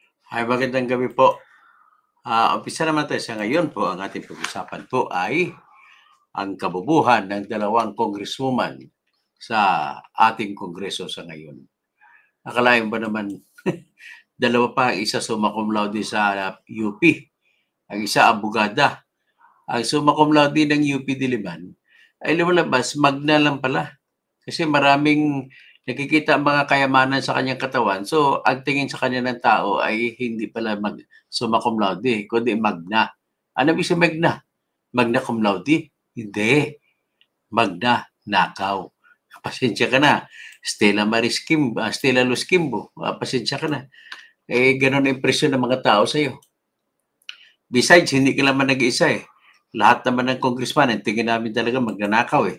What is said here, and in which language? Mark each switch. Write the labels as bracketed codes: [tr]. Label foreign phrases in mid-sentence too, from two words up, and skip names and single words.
[tl] Ay, magandang gabi po. Umpisa naman tayo sa ngayon po. Ang ating pag-usapan po ay ang kabubuhan ng dalawang congresswoman sa ating kongreso sa ngayon. Akalain ba naman dalawa pa, isa [la] summa cum laude [tl] sa UP, ang isa abogada. Ang [la] summa cum laude [tl] ng UP Diliman ay lumalabas, magna lang pala. Kasi maraming nakikita ang mga kayamanan sa kanyang katawan. So, ang tingin sa kanya ng tao ay hindi pala [la] summa cum laude, [tl] kundi magna. Ano ibig sabihin magna? [la] Magna cum laude? [tl] Hindi. Magna, nakaw. Pasensya ka na. Stella Luz Kimbo. Pasensya ka na. Ganun ang impresyon ng mga tao sa'yo. Besides, hindi ka naman nag-iisa eh. Lahat naman ng congressman, ang tingin namin talaga magnanakaw eh.